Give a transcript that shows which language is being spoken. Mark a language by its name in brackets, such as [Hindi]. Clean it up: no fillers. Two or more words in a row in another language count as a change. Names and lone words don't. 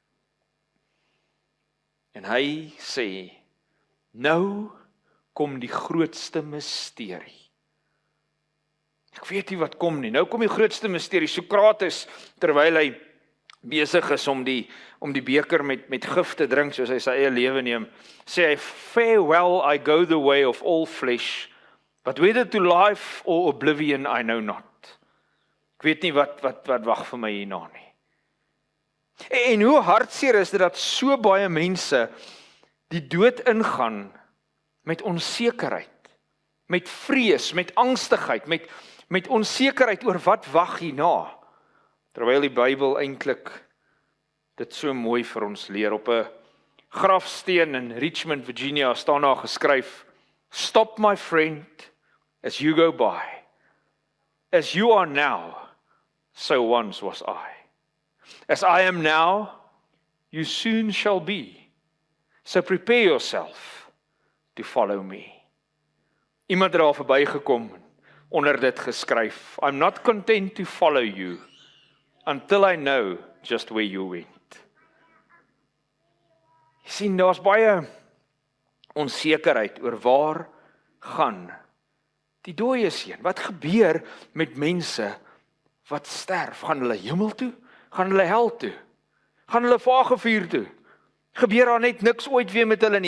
[Afrikaans] En hy sê, nou kom die grootste misterie. Ek weet nie wat kom nie. Nou kom die grootste misterie. Sokrates, terwyl hy besig is om die beker met gif te drink, soos hy sy eie lewe neem, sê hy, [English] farewell, I go the way of all flesh, but whether to life or oblivion, I know not. [Afrikaans] Ek weet nie wat wag vir my hierna nie. En hoe hartseer is dit dat so baie mense die dood ingaan met onsekerheid, met vrees, met angstigheid, met onsekerheid oor wat wag hierna. Terwyl die Bybel eintlik dit so mooi vir ons leer. Op 'n grafsteen in Richmond, Virginia staan daar geskryf, [English] stop my friend as you go by. As you are now, so once was I. As I am now, you soon shall be. So prepare yourself to follow me. [Afrikaans] Iemand het daar verbygekom, onder dit geskryf, [English] I'm not content to follow you, until I know just where you went. [Afrikaans] Jy sien, daar's baie onsekerheid oor waar gaan die dooies heen. Wat gebeur met mense wat sterf? Gaan hulle hemel toe? Gaan hulle hel toe? Gaan hulle vage vuur toe? Gebeur daar net niks ooit weer met hulle nie?